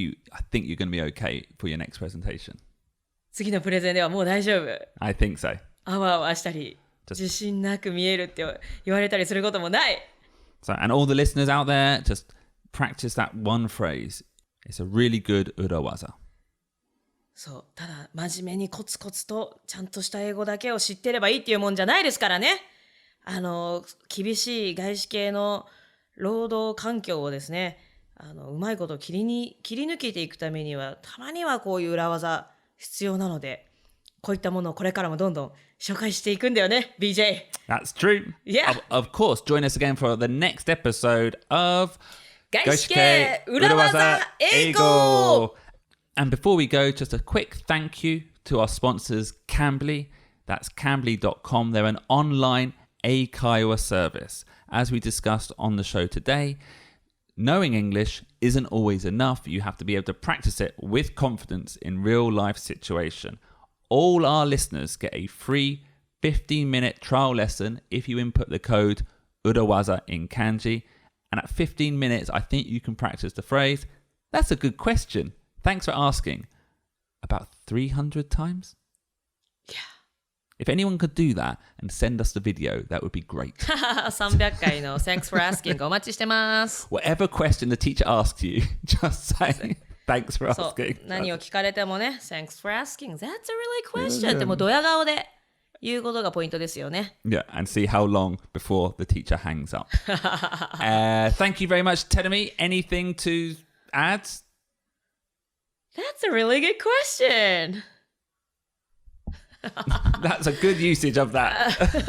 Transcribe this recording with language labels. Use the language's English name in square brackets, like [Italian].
[English] I think you're going to be okay for your next presentation. [Japanese] 次のプレゼンではもう大丈夫。 [English] I think so. [Japanese] あわあわしたり、自信なく見えるって言われたりすることもない。 [English] So, and all the listeners out there, just practice that one phrase. It's a really good urawaza. [Japanese] そう、ただ真面目にコツコツとちゃんとした英語だけを知ってればいいっていうもんじゃないですからね。厳しい外資系の労働環境をですね、うまいこと切り抜けていくためには、たまにはこういう裏技必要なので、こういったものをこれからもどんどん紹介していくんだよね、BJ. [English] That's true. Yeah. Of course, join us again for the next episode of [Japanese] 外資系裏技英語. [English] And before we go, just a quick thank you to our sponsors, Cambly. That's Cambly.com. They're an online eikaiwa service. As we discussed on the show today, knowing English isn't always enough. You have to be able to practice it with confidence in real life situation. All our listeners get a free 15-minute trial lesson if you input the code urawaza in kanji. And at 15 minutes, I think you can practice the phrase, that's a good question. Thanks for asking. About 300 times? Yeah. If anyone could do that and send us the video, that would be great. [Japanese] 300回の [English] Thanks for asking [Japanese] お待ちしてます。 [English] Whatever question the teacher asks you, just say thanks for [Japanese] そう [English] asking. [Japanese] 何を聞かれてもね [English] Thanks for asking. That's a really question. [Japanese] ってもうドヤ顔で言うことがポイントですよね。 [English] Yeah, and see how long before the teacher hangs up. Thank you very much, Terumi. Anything to add? That's a really good question. That's a good usage of that.